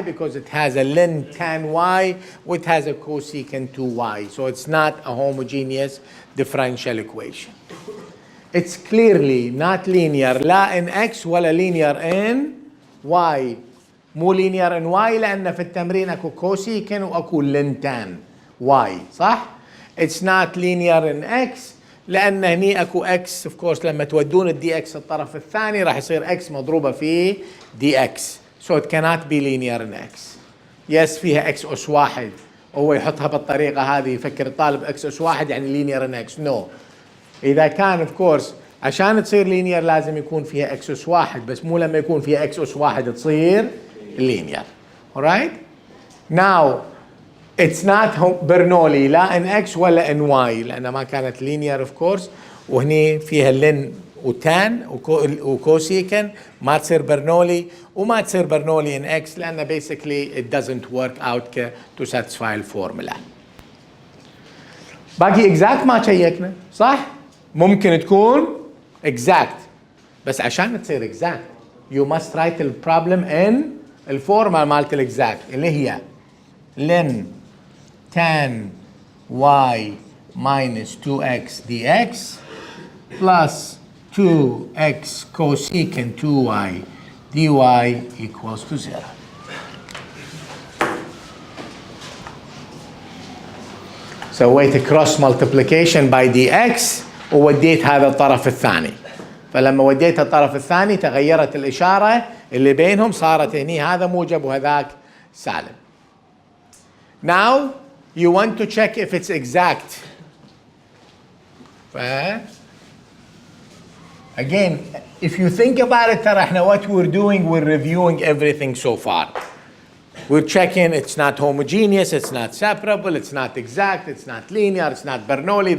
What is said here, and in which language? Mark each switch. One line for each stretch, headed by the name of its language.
English: Because it has a ln tan y, which has a cosecant 2y. So it's not a homogeneous differential equation. It's clearly not linear.
Arabic: لا
English: in x
Arabic: ولا
English: linear in y.
Arabic: مو
English: linear in y
Arabic: لأن في التمرين أكو cosecant وأكو ln tan y. صح؟
English: It's not linear in x
Arabic: لأن هني أكو x
English: of course
Arabic: لما تودون الدي x الطرف الثاني راح يصير x مضروبة في دي x.
English: So it cannot be linear in x. Yes
Arabic: فيها x أس واحد. هو يحطها بالطريقة هذه يفكر الطالب x أس واحد يعني linear in x.
English: No.
Arabic: إذا كان
English: of course
Arabic: عشان تصير linear لازم يكون فيها x أس واحد بس مو لما يكون فيها x أس واحد تصير linear.
English: Alright? Now it's not
Arabic: برنولي لا in x ولا in y لأنها ما كانت linear of course وهني فيها ln وتان وكوسيكن ما تصير برنولي وما تصير برنولي in x لأن
English: basically it doesn't work out to satisfy
Arabic: الفورمولا.
English: باقي exact
Arabic: ما شيكنا صح؟ ممكن تكون
English: exact
Arabic: بس عشان تصير
English: exact you must write the problem in
Arabic: الفورمولا مالت
English: exact
Arabic: اللي هي
English: ln tan y minus 2x dx plus 2x cosecant 2y dy equals to 0.
Arabic: سويت
English: cross multiplication
Arabic: by dx ووديت هذا الطرف الثاني. فلما وديت الطرف الثاني تغيرت الإشارة اللي بينهم صارت هني هذا موجب وهذاك سالب.
English: Now you want to check if it's exact. Again, if you think about it,
Arabic: ترى احنا
English: what we're doing, we're reviewing everything so far. We're checking it's not homogeneous, it's not separable, it's not exact, it's not linear, it's not Bernoulli.